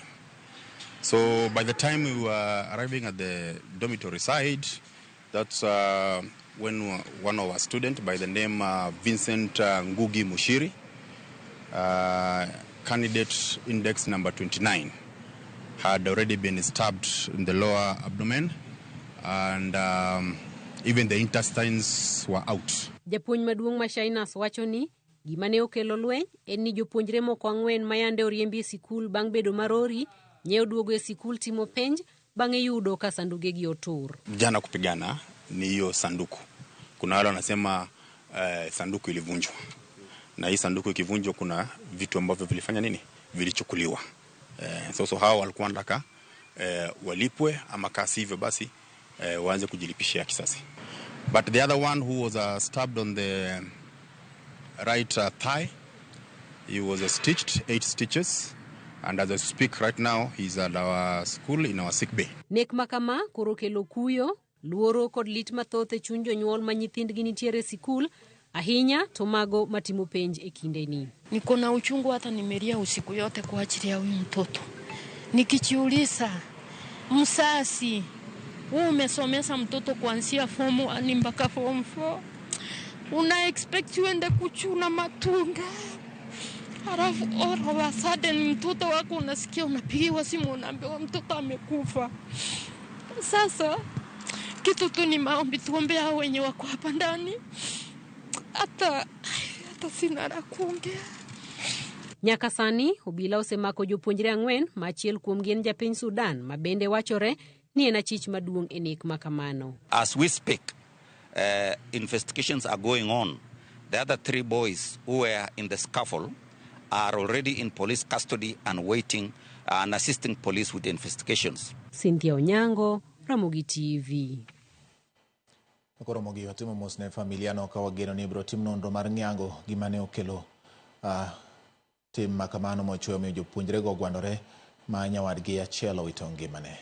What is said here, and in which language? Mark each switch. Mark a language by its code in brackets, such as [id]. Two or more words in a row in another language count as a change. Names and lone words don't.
[en] So by the time we were arriving at the dormitory side, that's when one of our students by the name Vincent Ngugi Mushiri, candidate index number 29, had already been stabbed in the lower abdomen, and even the intestines were out. [luo] Japuonj maduong' ma Shiners wacho ni gima ne okelo lweny en ni jopuonjre moko ang'wen mayande oriembi e sikul bang' bedo marori nyeo duogo e sikul timo penj bang'e yudo ka sanduge gi otur. [sw] Jana kupigana ni hiyo sanduku. Kuna wale wanasema sanduku ilivunjwa. Na hii sanduku ikivunjwa kuna vitu ambavyo vilifanya nini? Vilichukuliwa. So hao walikuwa wanataka walipwe ama kasi hivyo basi waanze kujilipishia kisasi. [en] But the other one who was stabbed on the right thigh, he was stitched 8 stitches, and as I speak right now he's at our school in our sick bay. [luo] Nek makama koro kelo kuyo, luoro kod lit mathoth e chuny jonyuol ma nyithindgi nitiere sikul, ahinya to mago matimo penj e kindeni. [sw] Niko na uchungu, hata nimelia usiku yote kwa ajili ya huyu mtoto. Nikijiuliza, msasi, umesomesa mtoto kuanzia form 1 mpaka form 4. una expect uende kuchuna matunda. Halafu [en] all of a sudden [sw] mtoto wako unasikia unapigiwa simu unaambiwa mtoto amekufa. Sasa kitu tu ni maombi, tuombe hao wenye wako hapa ndani. Hata sina la kuongea. [luo] Nyaka sani obila osemako jopuonjre 4 machiel kuom gin japiny Sudan mabende wachore ni en achich maduong' e nek makamano. [en] As we speak, investigations are going on. The other 3 boys who were in the scuffle are already in police custody and waiting and assisting police with the investigations. Cynthia Onyango, Ramogi TV. [luo] Ramogi watimo mos ne familia no ka wageno ni bro tim nonro mar nyango gimane okelo tim makamano mochweyo miyo jopuonjre go gwandore ma nyawadgi achiel owito ngimane.